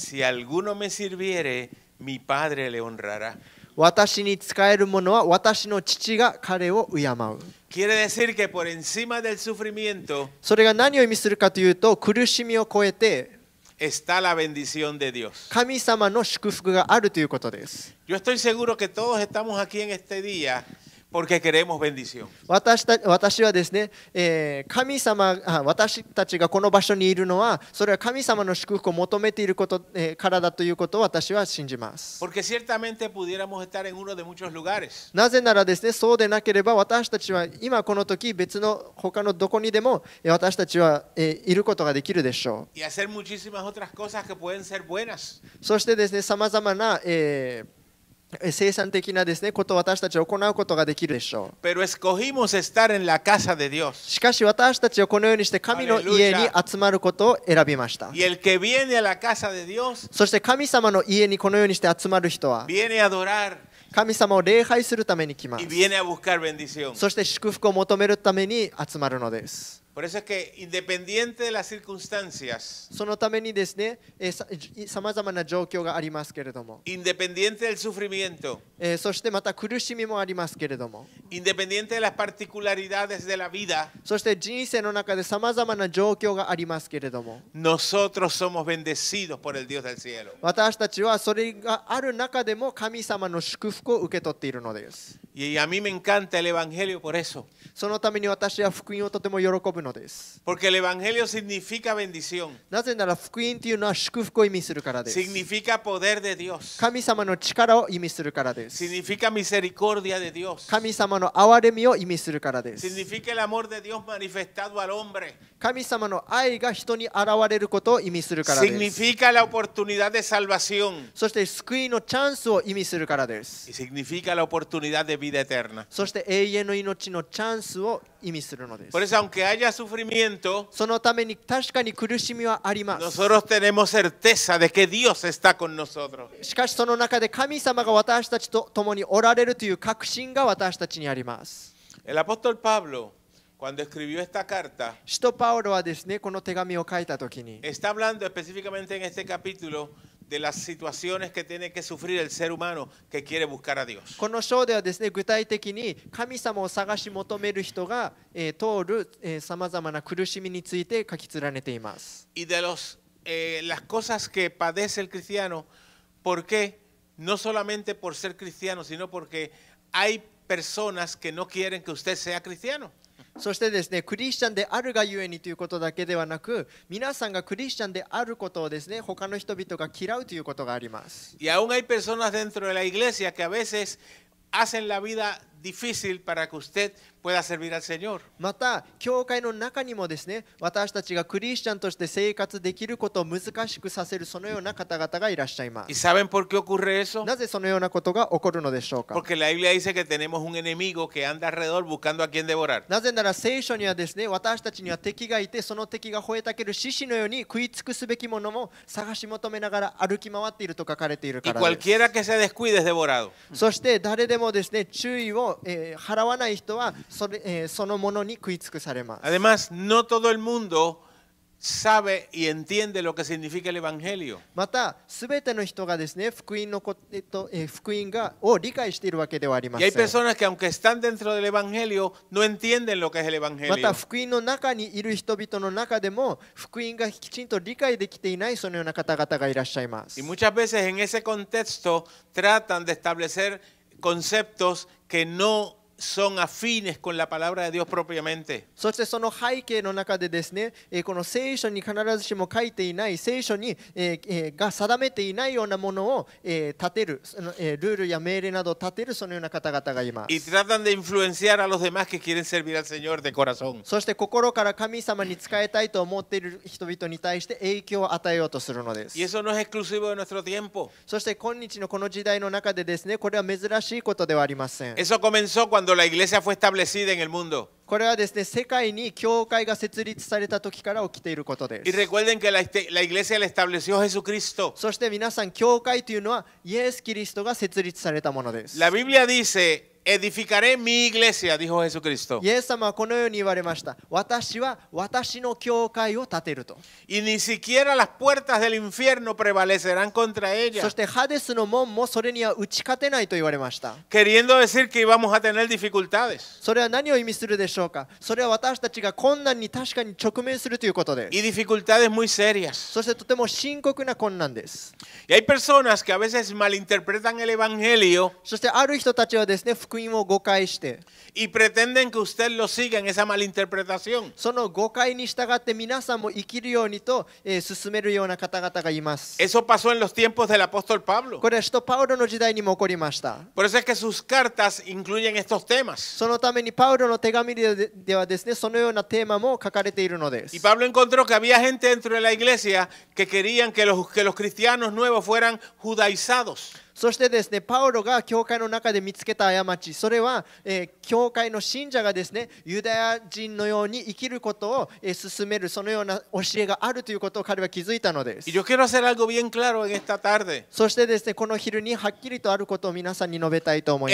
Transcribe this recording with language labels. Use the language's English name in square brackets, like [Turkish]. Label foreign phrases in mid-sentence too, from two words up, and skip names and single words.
[Spanish] si alguno me sirviere, mi Padre le honrará. [Japanese] 私に仕える者は私の父が彼を敬う。 [Spanish] Quiere decir que por encima del sufrimiento [Japanese] それが何を意味するかというと、苦しみを超えて [Spanish] está la bendición de Dios. [Japanese] 神様の祝福があるということです。 [Spanish] Yo estoy seguro que todos estamos aquí en este día porque queremos bendición. [Japanese] 私はですね、私たちがこの場所にいるのは、それは神様の祝福を求めていること、からだということを私は信じます。 [Spanish] Porque ciertamente pudiéramos estar en uno de muchos lugares. [Japanese] なぜならですね、そうでなければ私たちは今この時別の他のどこにでも私たちはいることができるでしょう。 [Spanish] Y hacer muchísimas otras cosas que pueden ser buenas. [Japanese] そしてですね、さまざまな、生産的なですね、ことを私たちは行うことができるでしょう。 [Spanish] Pero escogimos estar en la casa de Dios. [Japanese] しかし私たちはこのようにして神の家に集まることを選びました。 [Spanish] Y el que viene a la casa de Dios [Japanese] そして神様の家にこのようにして集まる人は [Spanish] viene a adorar [Japanese] 神様を礼拝するために来ま [Spanish] y [Japanese] す。 [Spanish] viene a buscar bendición. [Japanese] そして祝福を求めるために集まるのです。 [Spanish] Por eso es que independiente de las circunstancias, [Japanese] そのためにですね、さまざまな状況がありますけれども、 [Spanish] independiente del sufrimiento, [Japanese] そしてまた苦しみもありますけれども、 [Spanish] independiente de las particularidades de la vida, [Japanese] そして人生の中でさまざまな状況がありますけれども、 [Spanish] nosotros somos bendecidos por el Dios del cielo. [Japanese] 私たちはそれがある中でも神様の祝福を受け取っているのです。 [Spanish] Y a mí me encanta el Evangelio por eso. [Japanese] そのために私は福音をとても喜ぶのです。 [Spanish] Porque el Evangelio significa bendición, [Japanese] なぜなら福音というのは祝福を意味するからです。 [Spanish] significa poder de Dios, [Japanese] 神様の力を意味するからです。 [Spanish] significa misericordia de Dios, [Japanese] 神様の憐れみを意味するからです。 [Spanish] significa el amor de Dios manifestado al hombre, [Japanese] 神様の愛が人に現れることを意味するからです。 [Spanish] significa la oportunidad de salvación [Japanese] そして救いのチャンスを意味するからです。 [Spanish] y significa la oportunidad de vida eterna. [Japanese] そして永遠の命のチャンスを意味するのです。 [Spanish] Por eso, aunque haya sufrimiento, [Japanese] そのために確かに苦しみはあります。 [Spanish] nosotros tenemos certeza de que Dios está con nosotros. [Japanese] しかしその中で神様が私たちと共におられるという確信が私たちにあります。 [Spanish] El apóstol Pablo, cuando escribió esta carta, [Japanese] 使徒パウロはですね、この手紙を書いたときに、 [Spanish] está hablando específicamente en este capítulo de las situaciones que tiene que sufrir el ser humano que quiere buscar a Dios. [Japanese] この章ではですね、具体的に神様を探し求める人が、通るさまざまな苦しみについて書き連ねています。 [Spanish] Y de las cosas que padece el cristiano, ¿por qué? No solamente por ser cristiano, sino porque hay personas que no quieren que usted sea cristiano. [Japanese] そしてですね、クリスチャンであるがゆえにということだけではなく、皆さんがクリスチャンであることをですね、他の人々が嫌うということがあります。 [Spanish] Y aún hay personas dentro de la iglesia que a veces hacen la vida difícil para que usted pueda servir al Señor. [Japanese] また、教会の中にもですね、私たちがクリスチャンとして生活できることを難しくさせるそのような方々がいらっしゃいま [Spanish] ¿Y [Japanese] す。 [Spanish] saben por qué ocurre eso? [Japanese] なぜそのようなことが起こるのでしょうか。 [Spanish] Porque la Biblia dice que tenemos un enemigo que anda alrededor buscando a quien devorar. [Japanese] なぜなら聖書にはですね、私たちには敵がいて、その敵が吠えたける獅子のように食い尽くすべきものも探し求めながら歩き回っていると書かれている [Spanish] Y [Japanese] からです。 [Spanish] cualquiera que se descuide es devorado. [Japanese] そして誰でもですね、注意を、払わない人はそのものに食い尽くされます。 [Spanish] Además, no todo el mundo sabe y entiende lo que significa el Evangelio. [Japanese] また、すべての人がですね、福音を理解しているわけではありま [Spanish] Y hay [Japanese] せん。 [Spanish] personas que aunque están dentro del Evangelio, no entienden lo que es el [Japanese] ま [Spanish] Evangelio. [Japanese] た、福音の中にいる人々の中でも、福音がきちんと理解できていないそのような方々がいらっしゃいます。 [Spanish] Y muchas veces en ese contexto tratan de establecer conceptos que no son afines con la palabra de Dios propiamente. [Japanese] そしてその背景の中でですね、この聖書に必ずしも書いていない、聖書に、が定めていないようなものを、立てる、ルールや命令などを立てるそのような方々がいま [Spanish] Y [Japanese] す。 [Spanish] tratan de influenciar a los demás que quieren servir al Señor de corazón. [Japanese] そして心から神様に仕えたいと思っている人々に対して影響を与えようとするのです。 [Spanish] Y eso no es exclusivo de nuestro tiempo. [Japanese] そして今日のこの時代の中でですね、これは珍しいことではありません。 [Spanish] Eso comenzó cuando la iglesia fue establecida en el mundo. [Japanese] これはですね、世界に教会が設立された時から起きていることで [Spanish] Y [Japanese] す。 [Spanish] recuerden que la iglesia la estableció Jesucristo. [Japanese] そして皆さん、教会というのはイエス・キリストが設立されたものです。 [Spanish] La Biblia dice, edificaré mi iglesia, dijo Jesucristo. [Japanese] イエス様はこのように言われました。私は私の教会を建てると。 [Spanish] Y ni siquiera las puertas del infierno prevalecerán contra [Japanese] そ [Spanish] ella. [Japanese] してハデスの門もそれには打ち勝てないと言われました。 [Spanish] Queriendo decir que íbamos a tener dificultades. [Japanese] それは何を意味するでしょうか。それは私たちが困難に確かに直面するということで [Spanish] Y [Japanese] す。 [Spanish] dificultades muy serias. [Japanese] そしてとても深刻な困難です。 [Spanish] Y hay personas que a veces malinterpretan el Evangelio [Japanese] そしてある人たちはですね、福音を誤解して、 [Spanish] y pretenden que usted lo siga en esa malinterpretación. [Japanese] その誤解に従って皆さんも生きるようにと、進めるような方々がいます。 [Spanish] Eso pasó en los tiempos del apóstol Pablo. [Japanese] これは使徒パウロの時代にも起こりました。 [Spanish] Por eso es que sus cartas incluyen estos temas. [Japanese] そのためにパウロの手紙ではですね、そのようなテーマも書かれているのです [Spanish] Y。Pablo encontró que había gente dentro de la iglesia que querían que los cristianos nuevos fueran judaizados. [Japanese] そしてですね、パウロが教会の中で見つけた過ち、それは、教会の信者がですね、ユダヤ人のように生きることを、進めるそのような教えがあるということを彼は気づいたのです [Spanish] Y。yo quiero hacer algo bien claro en esta tarde. [Japanese] そしてですね、この昼にはっきりとあることを皆さんに述べたいと思い